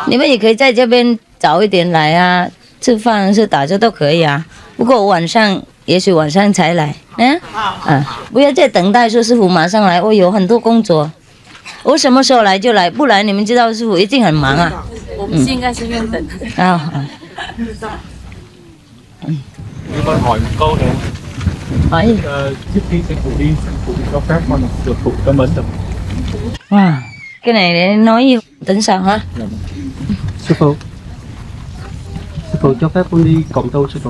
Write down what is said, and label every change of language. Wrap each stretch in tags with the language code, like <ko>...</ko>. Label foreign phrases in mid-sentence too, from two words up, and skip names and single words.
<zh>你们也可以在这边早一点来啊，吃饭是打车都可以啊。不过晚上，也许晚上才来。不要再等待说师傅马上来，我有很多工作。我什么时候来就来，不来你们知道师傅一定很忙啊。我们现在是用等。</zh> <vi>Em con hỏi một câu này. Hỏi. Trước khi sư phụ đi cho phép con được phụ cấm ấn được. Wow, cái này để nói gì? Tính sao hả? Sư phụ cho phép con đi cộng tu sư phụ.</vi>